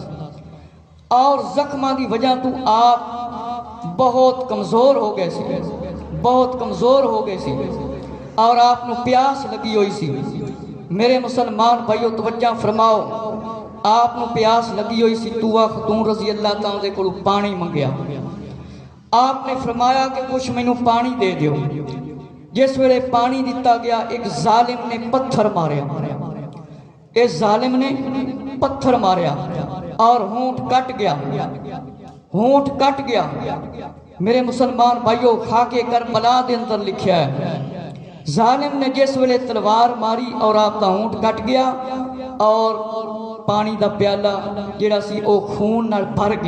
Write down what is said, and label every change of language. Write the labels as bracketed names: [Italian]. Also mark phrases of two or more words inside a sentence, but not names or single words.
[Punjabi] اور زخمہ دی وجہ تو آپ بہت کمزور ہو گئے سی، بہت کمزور ہو گئے سی۔ اور آپ نو پیاس لگی ہوئی سی۔ میرے مسلمان بھائیو توجہ فرماؤ، آپ نو پیاس لگی ہوئی سی، توبہ خاتون رضی اللہ تعالیٰ دے کولوں پانی منگیا۔ آپ نے فرمایا کہ کچھ مینوں پانی دے دیو۔ جس ویلے پانی دیتا گیا، ایک ظالم نے پتھر ماریا، اس ظالم نے پتھر ماریا اور ہونٹ کٹ گیا، ہونٹ کٹ گیا۔ میرے مسلمان بھائیو خاکے کربلا دے اندر لکھیا ہے، ظالم نے جس ویلے تلوار ماری اور آپ دا ہونٹ کٹ گیا اور پانی دا پیالہ جڑا سی او خون نال بھر گیا۔